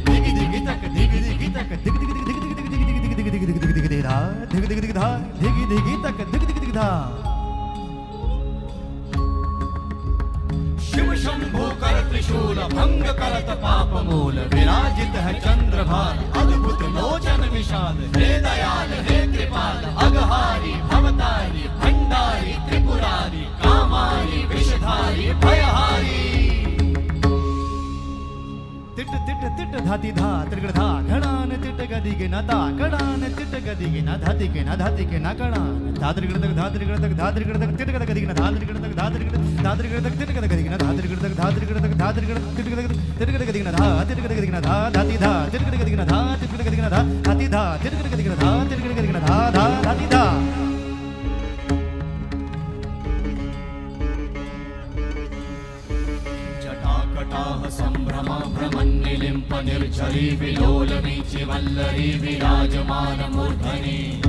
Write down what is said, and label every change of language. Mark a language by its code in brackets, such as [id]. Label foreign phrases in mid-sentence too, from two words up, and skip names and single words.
[hi] धिगी धिगी तक धिगी धिगी तक धिगी धिगी धिगी धिगी धिगी धिगी धिगी धिगी धिगी धिगी धा धिगी धिगी धिगी धा धिगी धिगी तक धिगी धिगी धिगी धा शिव शंभु कर त्रिशूल भंग करत पाप मूल विराजित है चंद्रभार अद्भुत लोचन विशाल हे दयाल हे कृपाल अगहारी भवतारी भंडारी त्रिपुरारी कामारी विषधारी भयहारी तिट तिट तिट धाती धा त्रिगड़ धा घड़ान तिट गदी के ना ता घड़ान तिट गदी के ना धाती के ना धाती के ना घड़ान धात्रिगड़ तक धात्रिगड़ तक धात्रिगड़ तक तिट गद गदी के ना धात्रिगड़ तक धात्रिगड़ तक तिट गद गदी के ना धात्रिगड़ तक धात्रिगड़ तक धात्रिगड़ तिट गद गदी के ना धा तिट गद गदी के ना धा धाती धा तिट गद गदी के ना धा तिट गद गदी के ना धा धाती धा तिट गद गदी के ना धा तिट गद गदी के ना धा धा धाती धा [sa] जटाकटाह सम्भ्रम भ्रमन्निलिम्प निर्झरी विलोल वीचि वल्लरी विराजमान मूर्धनि